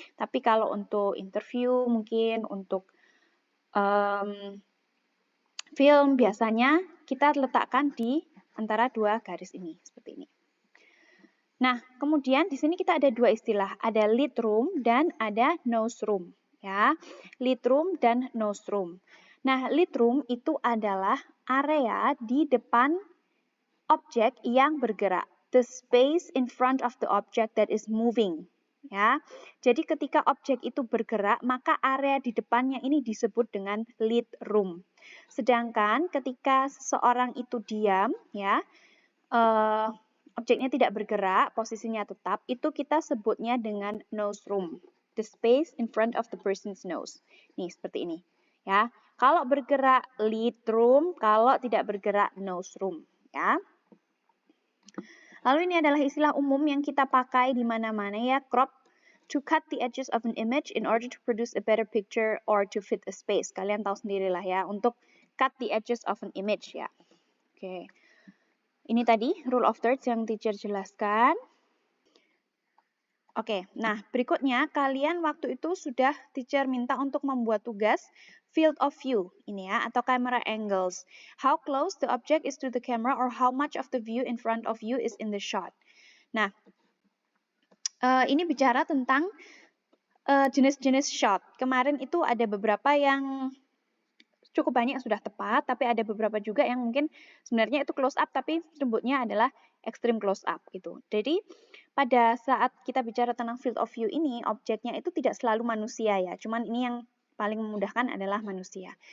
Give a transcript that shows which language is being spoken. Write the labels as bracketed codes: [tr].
[id] Tapi kalau untuk interview mungkin untuk film biasanya kita letakkan di antara dua garis ini seperti ini. Nah, kemudian di sini kita ada dua istilah, ada lead room dan ada nose room, ya. Lead room dan nose room. Nah, lead room itu adalah area di depan objek yang bergerak. [en] The space in front of the object that is moving. [id] Ya, jadi ketika objek itu bergerak, maka area di depannya ini disebut dengan lead room. Sedangkan ketika seseorang itu diam, ya, objeknya tidak bergerak, posisinya tetap, itu kita sebutnya dengan nose room. [en] The space in front of the person's nose. [id] Nih, seperti ini. Ya, kalau bergerak lead room, kalau tidak bergerak nose room. Ya. Lalu ini adalah istilah umum yang kita pakai di mana-mana ya, crop. [en] To cut the edges of an image in order to produce a better picture or to fit a space. [id] Kalian tahu sendirilah ya, untuk [en] cut the edges of an image [id] ya. Oke. Ini tadi rule of thirds yang teacher jelaskan. Oke, nah berikutnya kalian waktu itu sudah teacher minta untuk membuat tugas field of view ini ya, atau camera angles. [en] How close the object is to the camera or how much of the view in front of you is in the shot. Nah, [id] Ini bicara tentang jenis-jenis shot. Kemarin itu ada beberapa yang cukup banyak yang sudah tepat, tapi ada beberapa juga yang mungkin sebenarnya itu close up, tapi sebutnya adalah extreme close up gitu. Jadi pada saat kita bicara tentang field of view ini, objeknya itu tidak selalu manusia ya, cuman ini yang paling memudahkan adalah manusia.